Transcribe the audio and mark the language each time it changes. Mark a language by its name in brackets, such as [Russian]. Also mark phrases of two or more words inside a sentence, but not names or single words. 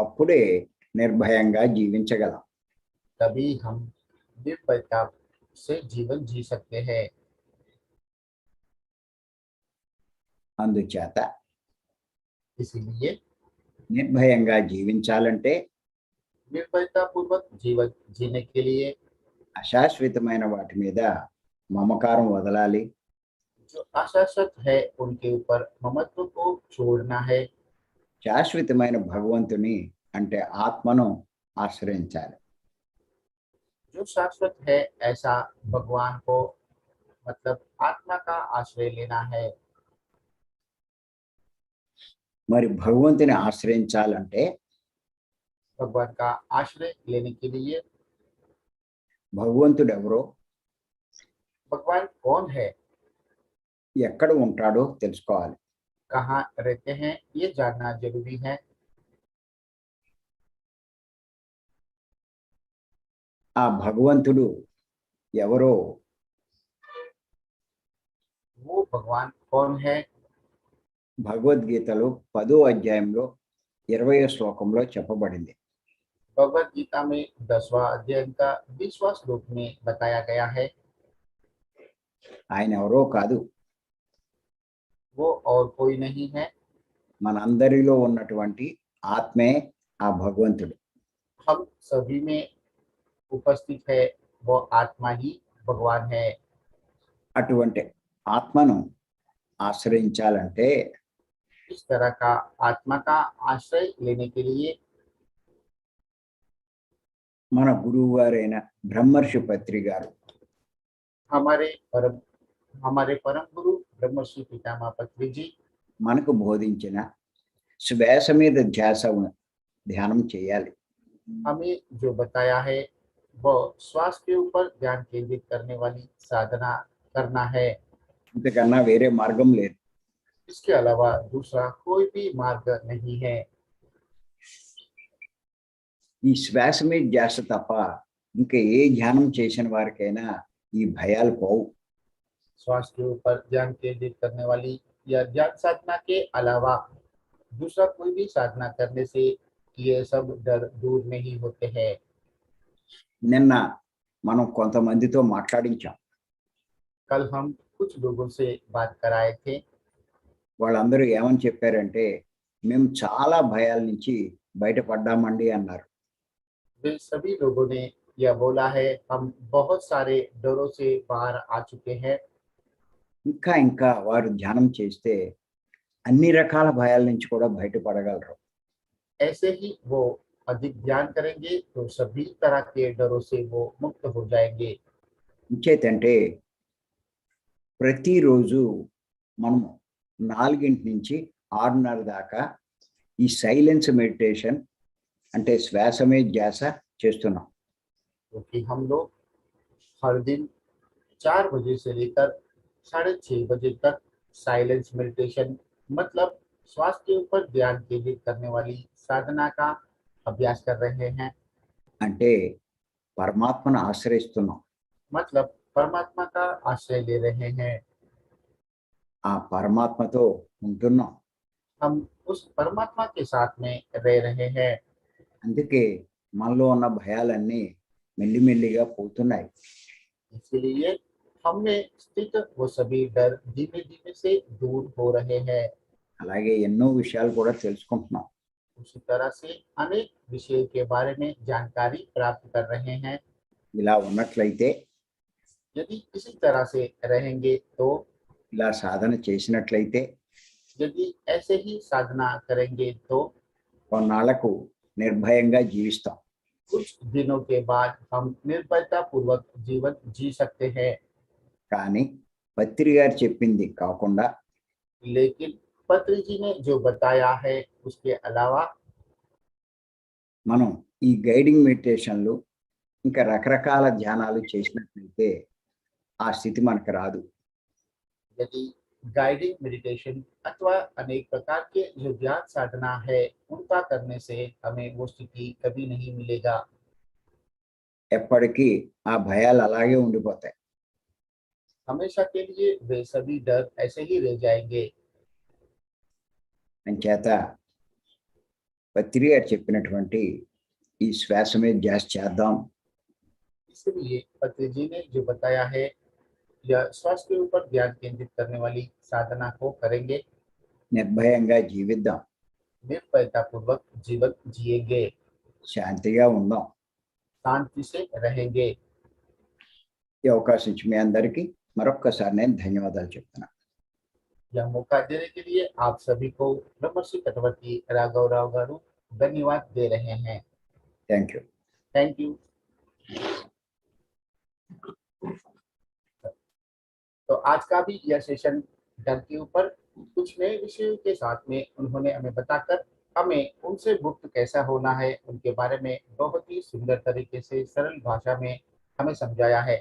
[Telugu] అప్పుడే నిర్భయంగా జీవించగలం. [Hindi] तभी हम निर्भयता से जीवन जी सकते हैं। [Telugu] అందుచేత [Hindi] इसीलिए [Telugu] నిర్భయంగా జీవించాలంటే [Hindi] निर्भयता पूर्वक जीवन जीने के लिए [Telugu] అశాశ్వతమైన వాటి మీద మమకారం వదలాలి. [Hindi] जो आशाश्वत है उनके ऊपर ममत्व को छोड़ना है। [Telugu] శాశ్వతమైన భగవంతుని అంటే ఆత్మను ఆశ్రయించాలి. [Hindi] जो शाश्वत है ऐसा भगवान को मतलब आत्मा का आश्रय लेना है। [Telugu] మరి భగవంతుని ఆశ్రయించాలంటే [Hindi] भगवान का आश्रय लेने के लिए [Telugu] భగవంతుడు ఎవరో, [Hindi] भगवान कौन है, [Telugu] ఎక్కడ ఉంటాడో తెలుసుకోవాలి. [Hindi] कहाँ रहते हैं, ये जानना जरूरी है। [Telugu] ఆ భగవంతుడు ఎవరో [Hindi] वो भगवान कौन है, [Telugu] భగవద్గీతలో 10వ అధ్యాయంలో 20వ శ్లోకంలో చెప్పబడింది. [Hindi] भगवत गीता में 10वां अध्याय का 20वां श्लोक में बताया गया है। [Telugu] ఆయన ఎవరో కాదు, [Hindi] वो और कोई नहीं है, [Telugu] మనందరిలో ఉన్నటువంటి ఆత్మే ఆ భగవంతుడు. [Hindi] हम सभी में उपस्थित है वो आत्मा ही भगवान है। [Telugu] అటువంటి ఆత్మను ఆశ్రయించాలంటే [Hindi] इस तरह का आत्मा का आश्रय लेने के लिए [Telugu] మన గురువు గారైన బ్రహ్మర్షి పత్రి గారు [Hindi] हमारे परम गुरु ब्रह्मश्री पितामह पत्री जी [Telugu] మనకు బోధించిన శ్వాస మీద ధ్యాస ధ్యానం చేయాలి. [Hindi] हमें जो बताया है वो श्वास के ऊपर ध्यान केंद्रित करने वाली साधना करना है। [Telugu] ఇంతకన్నా వేరే మార్గం లేదు. [Hindi] इसके अलावा दूसरा कोई भी मार्ग नहीं है। [Telugu] ఈ శ్వాస మీద ధ్యాస తప్ప ఇంకా ఏ ధ్యానం చేసిన వారికైనా ఈ భయాలు పోవు. [Hindi] श्वास के ऊपर ध्यान केंद्रित करने वाली या ध्यान साधना के अलावा दूसरा कोई भी साधना करने से ये सब डर दूर नहीं होते हैं। [Telugu] నిన్న మనం కొంతమందితో మాట్లాడించాం. [Hindi] कल हम कुछ लोगों से बात कराए थे। [Telugu] వాళ్ళందరూ ఏమని చెప్పారంటే, మేము చాలా భయాల నుంచి బయటపడ్డామండి అన్నారు. [Hindi] वे सभी लोगों ने यह बोला है हम बहुत सारे डरों से बाहर आ चुके हैं। [Telugu] ఇంకా ఇంకా వారు ధ్యానం చేస్తే అన్ని రకాల భయాల నుంచి కూడా బయటపడగలరు. [Hindi] ऐसे ही वो अधिक ध्यान करेंगे तो सभी तरह के डरों से वो मुक्त हो जाएंगे। [Telugu] ఇంకేతంటే ప్రతిరోజు మనం 4 నుంచి 6:30 దాకా ఈ [English] silence meditation [Telugu] అంటే శ్వాస మీద ధ్యాస చేస్తున్నాం. [Hindi] क्योंकि हम लोग हर दिन 4 बजे से लेकर 6:30 बजे तक [English] silence meditation [Hindi] मतलब श्वास के ऊपर ध्यान केंद्रित करने वाली साधना का अभ्यास कर रहे हैं। [Telugu] అంటే పరమాత్మను ఆశ్రయిస్తున్నాం. [Hindi] मतलब परमात्मा का आश्रय ले रहे हैं। [Telugu] ఆ పరమాత్మతో ఉంటున్నాం. [Hindi] हम उस परमात्मा के साथ में रह रहे हैं। [Telugu] అందుకే మనలో ఉన్న భయాలన్నీ మెల్లిమెల్లిగా పోతున్నాయి. [Hindi] इसलिए हम में स्थित वो सभी डर धीमे धीमे से दूर हो रहे हैं। [Telugu] అలాగే ఎన్నో విషయాలు కూడా తెలుసుకుంటున్నాం. [Hindi] उसी तरह से अनेक विषयों के बारे में जानकारी प्राप्त कर रहे हैं। [Telugu] ఇలా ఉన్నట్లయితే, [Hindi] यदि इसी तरह से रहेंगे तो [Telugu] ఇలా సాధన చేసినట్లయితే [Hindi] यदि ऐसे ही साधना करेंगे तो [Telugu] కొన్నాళ్లకు నిర్భయంగా జీవిస్తాం. [Hindi] कुछ दिनों के बाद हम निर्भयता पूर्वक जीवन जी सकते हैं। [Telugu] కానీ పత్రి గారు చెప్పింది కాకుండా [Hindi] लेकिन पत्री जी ने जो बताया है उसके अलावा [Telugu] మనం ఈ [English] guiding meditations [Telugu] ఇంకా రకరకాల ధ్యానాలు చేసినట్లయితే ఆ స్థితి మనకు రాదు. [Hindi] यदि [English] guiding meditation [Hindi] अथवा अनेक प्रकार के जो ध्यान साधना है उनका करने से हमें वो स्थिति कभी नहीं मिलेगा। [Telugu] ఎప్పటికీ ఆ భయాలు అలాగే ఉండిపోతాయి. [Hindi] हमेशा के लिए वे सभी डर ऐसे ही रह जाएंगे। [Telugu] అంచేత పత్రి గారు చెప్పినటువంటి ఈ శ్వాస మీద ధ్యాస చేద్దాం. [Hindi] इसलिए पत्री जी ने जो बताया है यह श्वास के ऊपर ध्यान केंद्रित करने वाली साधना को करेंगे. [Telugu] నిర్భయంగా జీవిద్దాం, [Hindi] निर्भयता पूर्वक जीवन जिएंगे, [Telugu] శాంతిగా ఉందాం. [Hindi] शांति से रहेंगे. [Telugu] ఈ అవకాశం ఇచ్చి మీ అందరికీ మరొక్కసారి నేను ధన్యవాదాలు చెప్తున్నాను. [Hindi] यह मौका देने के लिए आप सभी को ब्रह्मश्री चक्रवर्ती राघव राव गारू धन्यवाद दे रहे हैं. [English] Thank you. Thank you. [Hindi] तो आज का भी यह सेशन डर के ऊपर कुछ नए विषयों के साथ में उन्होंने हमें बताकर हमें उनसे मुक्त कैसा होना है उनके बारे में बहुत ही सुंदर तरीके से सरल भाषा में हमें समझाया है.